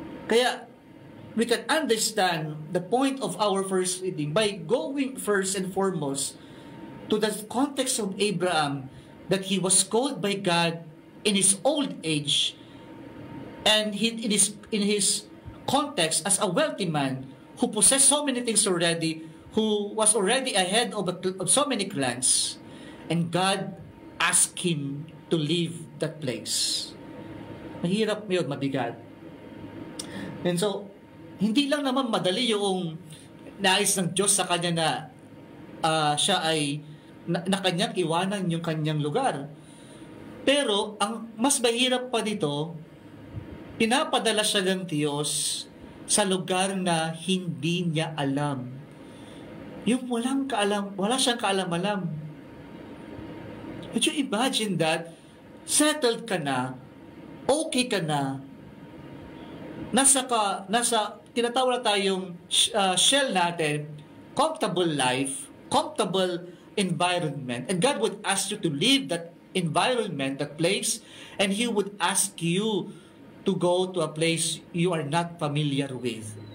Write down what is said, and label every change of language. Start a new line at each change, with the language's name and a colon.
English: Kaya, we can understand the point of our first reading by going first and foremost to the context of Abraham, that he was called by God in his old age, and in his context as a wealthy man who possessed so many things already, who was already ahead of so many clans, and God asked him to leave that place.
Filipino: Mahirap yun, mabigat.
English: And so,
Filipino: hindi lang naman madali yung nais ng Diyos sa kanya na siya ay na kanyang iwanan yung kanyang lugar. Pero, ang mas mahirap pa dito, pinapadala siya ng Diyos sa lugar na hindi niya alam. Yung wala siyang kaalam-alam.
English: Could you imagine that?
Filipino: Settled ka na, okay ka na, nasa tinatawag na tayong shell natin,
English: comfortable life, comfortable environment, and God would ask you to leave that environment, that place, and He would ask you to go to a place you are not familiar with.